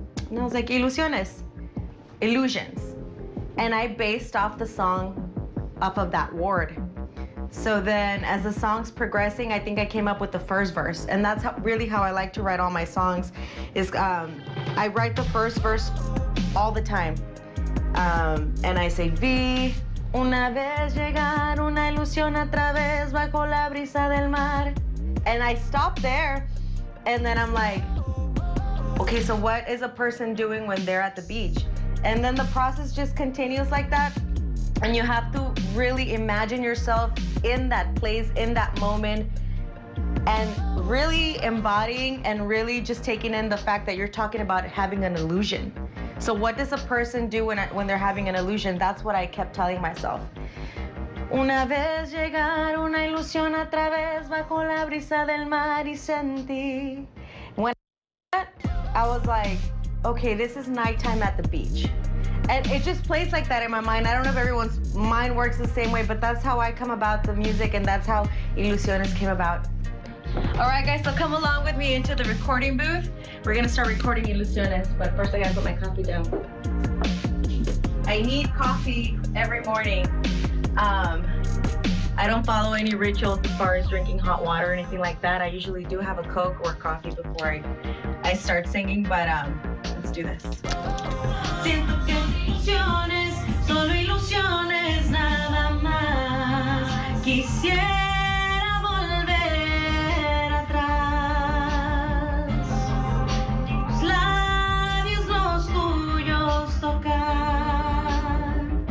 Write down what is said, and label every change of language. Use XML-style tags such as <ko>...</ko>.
<en>And I was like, ilusiones, illusions. And I based off the song off of that word. So then as the song's progressing, I think I came up with the first verse. And that's really how I like to write all my songs, is I write the first verse all the time. And I say,</en> <es>vi una vez llegar una ilusión a través bajo la brisa del mar.</es> <en>And I stop there, and then I'm like, okay, so what is a person doing when they're at the beach? And then the process just continues like that. And you have to really imagine yourself in that place, in that moment, and really embodying and really just taking in the fact that you're talking about having an illusion. So what does a person do when they're having an illusion? That's what I kept telling myself.</en> <es>Una vez llegar una ilusión a través bajo la brisa del mar y sentí.</es> <en>When I was like, okay, this is nighttime at the beach. And it just plays like that in my mind. I don't know if everyone's mind works the same way, but that's how I come about the music, and that's how Ilusiones came about. All right, guys, so come along with me into the recording booth. We're gonna start recording Ilusiones, but first I gotta put my coffee down. I need coffee every morning. I don't follow any rituals as far as drinking hot water or anything like that. I usually do have a Coke or coffee before I start singing, but let's do this.</en> <es>Siento que ilusiones, solo ilusiones, nada más. Quisiera volver atrás, tus labios los tuyos tocar.</es>